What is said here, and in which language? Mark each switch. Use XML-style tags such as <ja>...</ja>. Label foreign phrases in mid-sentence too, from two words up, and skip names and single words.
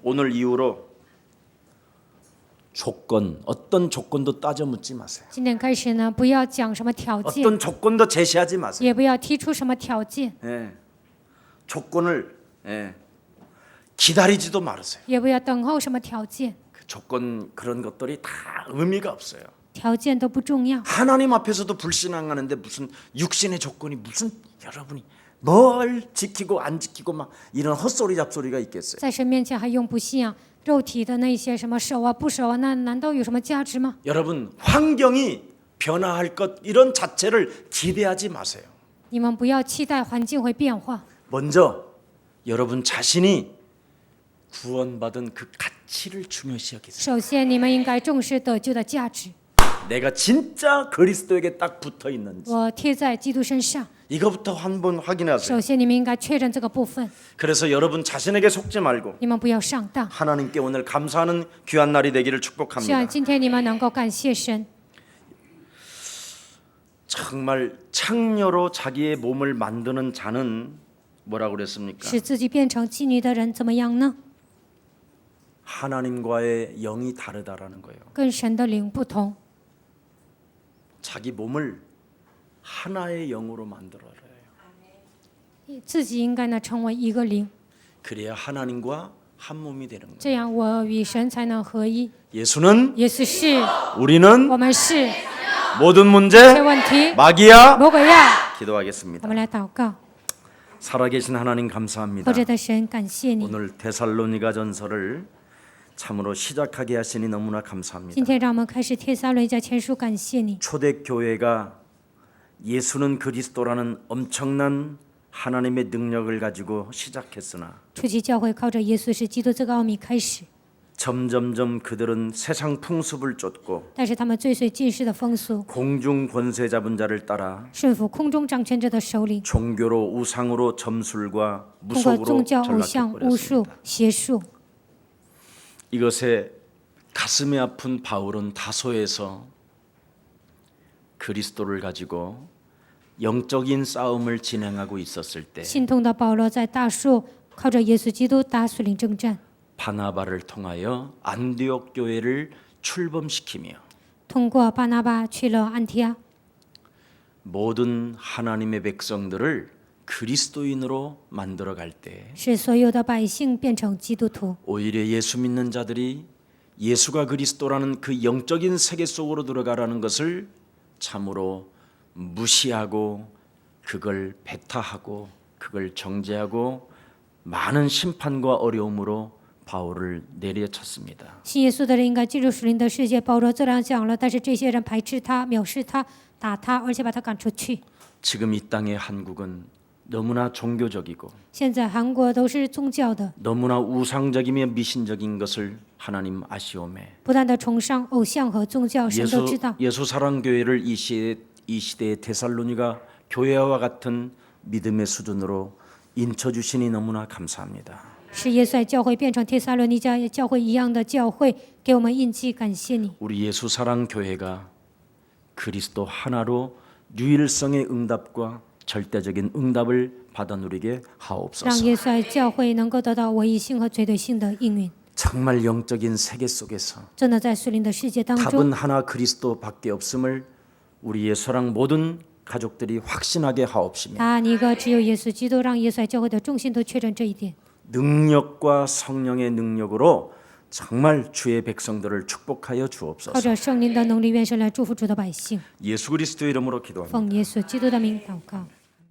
<ko>오늘 이후로 조건 어떤 조건도 따져 묻지 마세요.</ko> <zh>今天开始呢，不要讲什么条件，</zh> <ko>어떤 조건도 제시하지 마세요.</ko> <zh>也不要提出什么条件，</zh> <ko>예. 조건을 기다리지도 말으세요.</ko> <zh>也不要等候什么条件，</zh> <ko>그 조건 그런 것들이 다 의미가 없어요.</ko> <zh>条件都不重要。</zh> <ko>하나님 앞에서도 불신앙하는데 무슨 육신의 조건이 무슨 여러분이 뭘 지키고 안 지키고 막 이런 헛소리 잡소리가 있겠어요.</ko> <zh>在神面前还用不信仰肉体的那些什么守啊不守啊，那难道有什么价值吗？</zh> <ko>여러분 환경이 변화할 것 이런 자체를 기대하지 마세요.</ko> <zh>你们不要期待环境会变化，</zh> <ko>먼저 여러분 자신이 구원받은 그 가치를 중요시 여기세요.</ko> <zh>首先你们应该重视得救的价值。</zh> <ko>내가 진짜 그리스도에게 딱 붙어 있는지</ko> <zh>我贴在基督身上，</zh> <ko>이거부터 한번 확인하세요.</ko> <zh>首先你们应该确认这个部分，</zh> <ko>그래서 여러분 자신에게 속지 말고</ko> <zh>你们不要上当。</zh> <ko>하나님께 오늘 감사하는 귀한 날이 되기를</ko> <zh>希望</zh> <ko>축복합니다.</ko> <zh>今天你们能够感谢神。</zh> <ko>정말 창녀로 자기의 몸을 만드는 자는 뭐라고 그랬습니까?</ko> <zh>使自己变成妓女的人怎么样呢？</zh> <ko>하나님과의 영이 다르다라는 거예요.</ko> <zh>跟神的灵不同，</zh> <ko>자기 몸을 하나의 영으로 만들어야 해요.</ko> <zh>自己应该呢成为一个灵，</zh> <ko>그래야 하나님과 한 몸이 되는 거예요.</ko> <zh>这样我与神才能合一。</zh> <ko>예수는</ko> <zh>耶稣是，</zh> <ko>우리는</ko> <zh>我们是，</zh> <ko>모든</ko> <zh>这</zh> <ko>문제</ko> <zh>问题</zh> <ko>마귀야</ko> <zh>魔鬼呀！</zh> <ko>기도하겠습니다.</ko> <zh>我们来祷告，</zh> <ko>살아계신 하나님</ko> <zh>活</zh> <ko>감사합니다.</ko> <zh>着的神，感谢你。</zh> <ko>오늘 데살로니가 전서를 참으로 시작하게 하시니 너무나</ko> <zh>今</zh> <ko>감사합니다.</ko> <zh>天让我们开始帖撒罗尼迦前书，感谢你。</zh> <ko>초대교회가 예수는 그리스도라는 엄청난 하나님의 능력을 가지고 시작했으나</ko> <zh>初期教会靠着耶稣是基督这个奥秘开始，</zh> <ko>점점점 그들은 세상 풍습을 쫓고</ko> <zh>但是他们追随近世的风俗，</zh> <ko>공중 권세 잡은 자를 따라</ko> <zh>顺服空中掌权者的首领，</zh> <ko>종교로 우상으로 점술과</ko> <zh>通过</zh> <ko>무속으로</ko> <zh>宗教、偶像、巫术</zh> <ko>전락해버렸습니다. 、</ko> <zh>邪术。</zh> <ko>이것에 가슴이 아픈 바울은 다소에서 그리스도를 가지고 영적인 싸움을 진행하고 있었을 때</ko> <zh>心痛的保罗在大树靠着耶稣基督打属灵征战，</zh> <ko>바나바를 통하여 안디옥 교회를 출범시키며</ko> <zh>通过巴拿巴去了安提阿，</zh> <ko>모든 하나님의 백성들을 그리스도인으로 만들어 갈 때</ko> <zh>使所有的百姓变成基督徒。</zh> <ko>오히려 예수 믿는 자들이 예수가 그리스도라는 그 영적인 세계 속으로 들어가라는 것을 참으로 무시하고 그걸 배타하고 그걸 정죄하고 많은 심판과 어려움으로 바울을 내려쳤습니다.</ko> <zh>信耶稣的人应该进入属灵的世界。保罗这样讲了，但是这些人排斥他、藐视他、打他，而且把他赶出去。</zh> <ko>지금 이 땅의 한국은 너무나 종교적이고</ko> <zh>现在韩国都是宗教的，</zh> <ko>너무나 우상적이며 미신적인 것을 하나님 아시오매</ko> <zh>不断的崇尚偶像和宗教，神都知道。</zh> <ko>예수 사랑 교회를 이 시대의 데살로니가 교회와 같은 믿음의 수준으로 인쳐 주시니 너무나 감사합니다.</ko> <zh>使耶稣爱教会变成帖撒罗尼迦教会一样的教会，给我们印记，感谢你。</zh> <ko>우리 예수 사랑 교회가 그리스도 하나로 유일성의 응답과 절대적인 응답을 받아 누리게</ko> <zh>让</zh> <ko>하옵소서.</ko> <zh>耶稣爱教会能够得到唯一性和绝对性的应允。</zh> <ko>정말 영적인 세계 속에서</ko> <zh>真的在属灵的世界当</zh> <ko>답은</ko> <zh>中，</zh> <ko>하나 그리스도밖에 없음을 우리 예수랑 모든 가족들이 확신하게 하옵시며</ko> <zh>答案一个，只有耶稣基督，让耶稣爱教会的众信都确认这一点。</zh> <ko>능력과 성령의 능력으로 정말 주의 백성들을 축복하여</ko> <zh>靠</zh> <ko>주옵소서.</ko> <zh>着圣灵的能力，愿神来祝福主的百姓。</zh> <ko>예수 그리스도 이름으로 기도합니다.</ko> <zh>奉耶稣基督的名祷告。</zh>